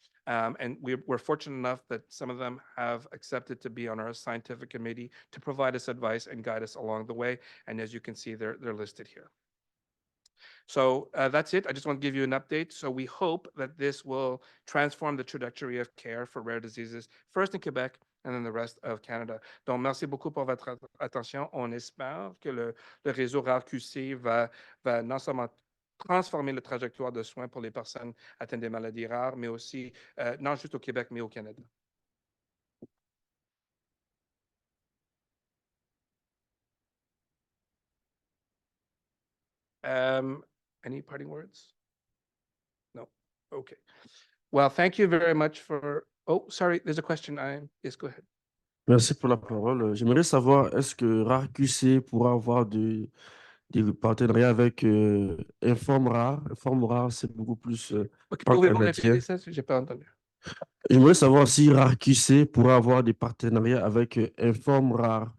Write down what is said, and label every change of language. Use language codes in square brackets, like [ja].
[en] And we're fortunate enough that some of them have accepted to be on our scientific committee to provide us advice and guide us along the way. And as you can see, they're listed here. So that's it. I just want to give you an update. So we hope that this will transform the trajectory of care for rare diseases, first in Quebec and then the rest of Canada. [fr] Donc, merci beaucoup pour votre attention. On espère que le réseau RI-MUHC va non seulement transformer la trajectoire de soins pour les personnes atteintes des maladies rares, mais aussi, non juste au Québec, mais au Canada. [en] Any parting words? No. Okay. Well, thank you very much for. Oh, sorry, there's a question. Yes, go ahead. [fr] Merci pour la parole. J'aimerais savoir, est-ce que RI-MUHC pourra avoir des partenariats avec Informe Rare? Informe Rare, c'est beaucoup plus Pouvez-vous canadien. répéter ça? Je n'ai pas entendu. J'aimerais savoir si RI-MUHC pourra avoir des partenariats avec Informe Rare.